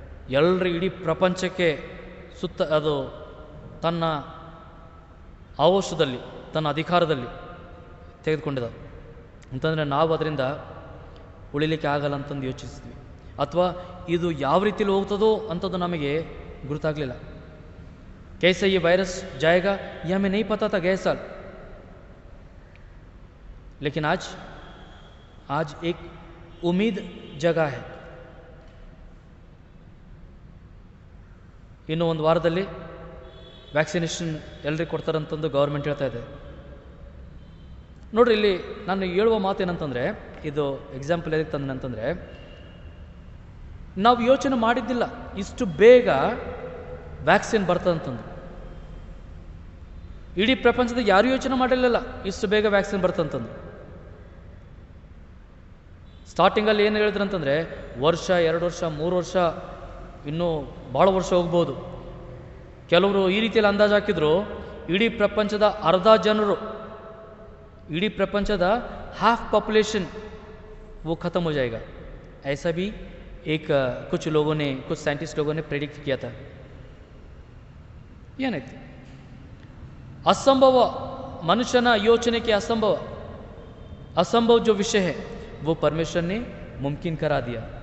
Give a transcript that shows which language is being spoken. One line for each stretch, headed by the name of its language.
Kannada: ಎಲ್ಲರೂ ಇಡೀ ಪ್ರಪಂಚಕ್ಕೆ ಅದು ತನ್ನ ಆವಶ್ಯದಲ್ಲಿ, ತನ್ನ ಅಧಿಕಾರದಲ್ಲಿ ತೆಗೆದುಕೊಂಡಿದ್ದಾವೆ ಅಂತಂದರೆ ನಾವು ಅದರಿಂದ ಉಳಿಲಿಕ್ಕೆ ಆಗಲ್ಲ ಅಂತಂದು ಯೋಚಿಸಿದ್ವಿ. ಅಥವಾ ಇದು ಯಾವ ರೀತಿಯಲ್ಲಿ ಹೋಗ್ತದೋ ಅಂಥದ್ದು ನಮಗೆ ಗುರುತಾಗಲಿಲ್ಲ.
Hindi: कैसे ये वायरस जाएगा ये हमें नहीं पता था गए साल, लेकिन आज आज एक उम्मीद जगा है.
Kannada: ಇನ್ನು ಒಂದು ವಾರದಲ್ಲಿ ವ್ಯಾಕ್ಸಿನೇಷನ್ ಎಲ್ಲರಿಗೂ ಕೊಡ್ತಾರಂತಂದು ಗೌರ್ಮೆಂಟ್ ಹೇಳ್ತಾ ಇದೆ. ನೋಡ್ರಿ, ಇಲ್ಲಿ ನಾನು ಹೇಳುವ ಮಾತೇನಂತಂದರೆ, ಇದು ಎಕ್ಸಾಂಪಲ್ ಎದಕ್ಕೆ ತಂದೆ ಅಂತಂದರೆ, ನಾವು ಯೋಚನೆ ಮಾಡಿದ್ದಿಲ್ಲ ಇಷ್ಟು ಬೇಗ ವ್ಯಾಕ್ಸಿನ್ ಬರ್ತದಂತಂದು. ಇಡೀ ಪ್ರಪಂಚದ ಯಾರೂ ಯೋಚನೆ ಮಾಡಿರಲಿಲ್ಲ ಇಷ್ಟು ಬೇಗ ವ್ಯಾಕ್ಸಿನ್ ಬರ್ತಂತಂದು. ಸ್ಟಾರ್ಟಿಂಗಲ್ಲಿ ಏನು ಹೇಳಿದ್ರು ಅಂತಂದರೆ, ವರ್ಷ, 2 ವರ್ಷ, 3 ವರ್ಷ, ಇನ್ನೂ ಭಾಳ ವರ್ಷ ಹೋಗ್ಬೋದು. ಕೆಲವರು ಈ ರೀತಿಯಲ್ಲಿ ಅಂದಾಜು ಹಾಕಿದ್ರು, ಇಡೀ ಪ್ರಪಂಚದ ಅರ್ಧ ಜನರು, ಇಡೀ ಪ್ರಪಂಚದ ಹಾಫ್ ಪಾಪ್ಯುಲೇशन
Hindi: वो ख़त्म हो जाएगा. ऐसा भी एक कुछ लोगों ने, कुछ साइंटिस्ट लोगों ने प्रेडिक्ट किया था.
Kannada: ಏನಾಯ್ತು?
Hindi: असंभव, मनुष्यನ
Kannada: ಯೋಚನೆಗೆ
Hindi: असंभव, असंभव जो विषय है वो परमेश्वर ने मुमकिन करा दिया.